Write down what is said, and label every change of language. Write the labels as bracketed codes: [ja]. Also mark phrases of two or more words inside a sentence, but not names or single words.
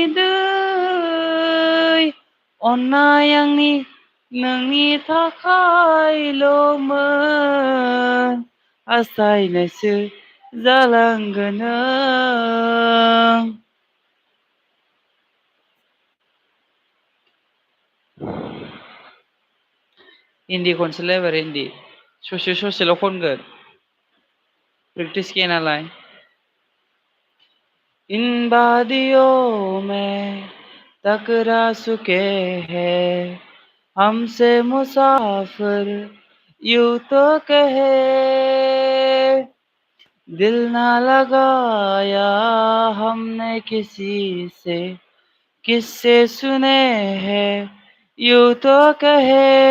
[brx] दै अननाय आंनि नोंनि थाखायल'मोन आसायनायसो जालांगोन नों हिन्दी खनसेलाय एबार हिन्दी ससेल' खनगोन प्रेक्टिस गैया नालाय [hi] इन वादियों में टकरा चुके हैं हमसे मुसाफिर यूं तो कहे दिल ना लगाया हमने किसी से किससे सुने हैं यूं तो कहे